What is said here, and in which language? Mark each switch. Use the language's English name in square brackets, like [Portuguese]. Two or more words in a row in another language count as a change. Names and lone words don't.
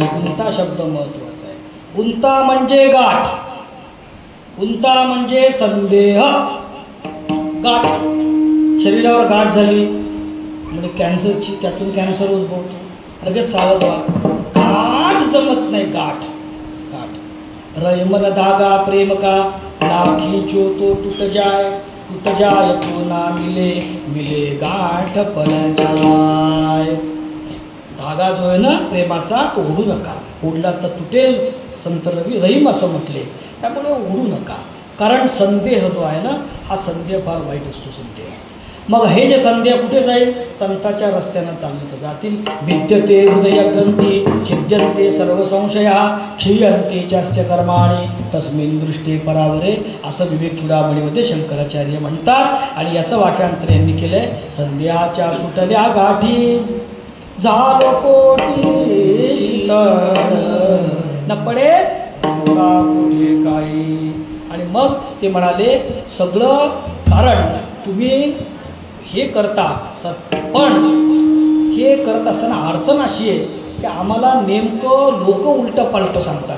[Marathi] गुंता शब्द महत्वाचा आहे. गुंता म्हणजे गाठ, गुंता म्हणजे संदेह. गाठ, शरीरावर गाठ झाली म्हणजे कॅन्सरची, त्यातून कॅन्सर उद्भवतो. लगेच सावध व्हा, गाठ जमत नाही. [Hindi] गाठ गाठ रयमन धागा प्रेम का, ना खींचो तो टूट जाए, टूट जाए तो ना मिले, मिले गाठ पण जाए. [Marathi] धागा जो आहे ना प्रेमाचा तो ओढू नका, ओढला तर तुटेल. संत रवी रहीम असं म्हटले. त्यामुळे ओढू नका, कारण संदेह जो आहे ना हा संदेह फार वाईट असतो. संदेह मग हे जे संदेह कुठे जाईल? संताच्या रस्त्यानं चालले तर जातील. [Sanskrit] विद्यते हृदय ग्रंथी छिद्यन्ते सर्व संशया, क्षीयन्ते चास्य कर्माणि तस्मिन् दृष्टे परावरे, [Marathi] असं विवेक चूडामणीमध्ये शंकराचार्य म्हणतात. आणि याचं वाक्यांतर यांनी केलंय, संध्याच्या सुटल्या गाठी झालो कोटी शीतळ, न पडे का कुठे काही. आणि मग ते म्हणाले, सगळं कारण तुम्ही हे करता, पण हे करत असताना अडचण अशी आहे की आम्हाला नेमकं लोक उलटं पालटं सांगतात.